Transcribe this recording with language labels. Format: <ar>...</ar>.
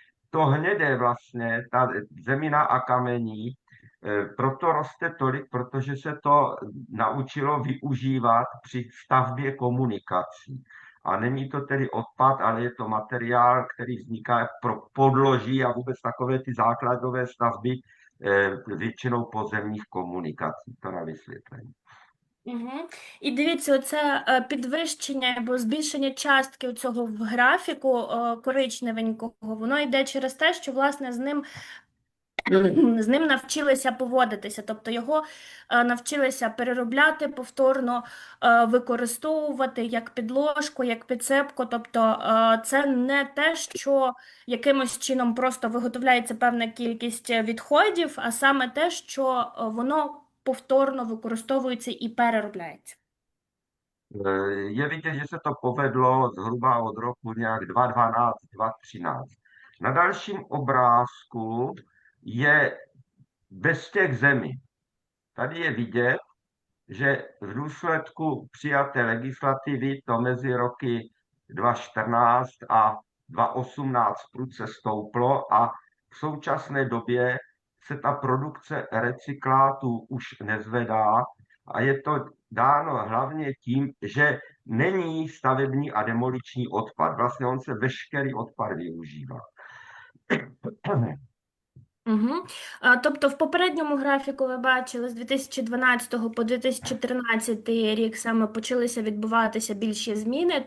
<cs>To hnědé vlastně, ta zemina a kamení, proto roste tolik, protože se to naučilo využívat při stavbě komunikací. A není to tedy odpad, ale je to materiál, který vzniká pro podloží a vůbec takové ty základové stavby většinou pozemních komunikací. To na vysvětlení. Угу.</cs> <uk>І дивіться, оце підвищення або збільшення частки цього в графіку коричневенького, воно йде через те, що, власне, з ним навчилися поводитися, тобто його навчилися переробляти, повторно використовувати як підложку, як підсипку, тобто це не те, що якимось чином просто виготовляється певна кількість відходів, а саме те, що воно повторно використовується і переробляється.</uk> <cs>Je vidět, že se to povedlo zhruba od roku nějak 2012, 2013. Na dalším obrázku je bez těch zemí. Tady je vidět, že v důsledku přijaté legislativy to mezi roky 2014 a 2018 prudce stouplo a v současné době se ta produkce recyklátů už nezvedá a je to dáno hlavně tím, že není stavební a demoliční odpad. Vlastně on se veškerý odpad využívá. Угу.</cs> <uk>Тобто в попередньому графіку ви бачили з 2012 по 2013 рік саме почалися відбуватися більші зміни.</uk>